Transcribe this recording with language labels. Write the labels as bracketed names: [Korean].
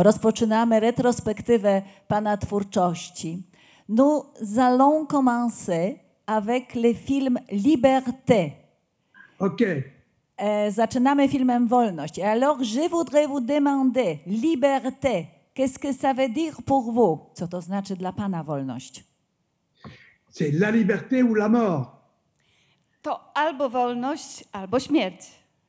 [Polish] Rozpoczynamy retrospektywę Pana twórczości. [French] Nous allons commencer avec le film Liberté. Ok. [Polish] Zaczynamy filmem Wolność. [French] Et alors, je voudrais vous demander, liberté, qu'est-ce que ça veut dire pour vous? [Polish] Co to znaczy dla Pana wolność? [French] C'est la liberté ou la mort. [Polish] To albo wolność, albo śmierć.